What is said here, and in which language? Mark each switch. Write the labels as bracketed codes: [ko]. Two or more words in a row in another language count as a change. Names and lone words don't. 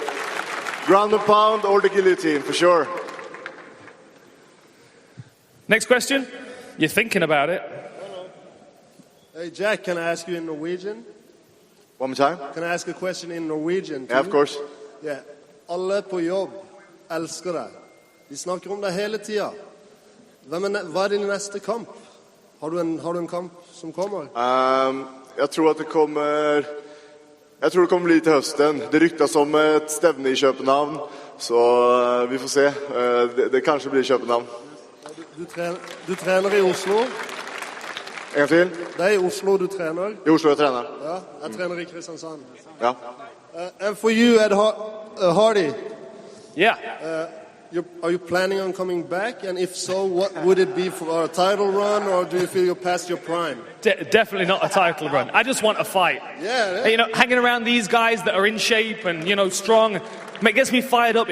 [en] Ground and pound or the guillotine, for sure. Next question? You're thinking about it. Hey, Jack, can I ask you in Norwegian? One more time? Can I ask a question in Norwegian? Yeah, of course. Yeah. [no] Alle på jobb elsker deg. De snakker om deg hele tida. Hva din neste kamp? Har du en kamp som kommer? [sv] Jag tror att det kommer bli till hösten. Det ryktas om ett stävne i Köpenhamn. Så vi får se. Det kanske blir Köpenhamn. Du tränar i Oslo? En gång till? Det är i Oslo du tränar? I Oslo jag tränar. Ja, jag tränar i Kristiansand. Ja. [en] And for you, Ed Hardy, Yeah. are you planning on coming back? And if so, what would it be for a title run, or do you feel you're past your prime? Definitely not a title run. I just want a fight. Yeah. Hanging around these guys that are in shape and, strong, it gets me fired up.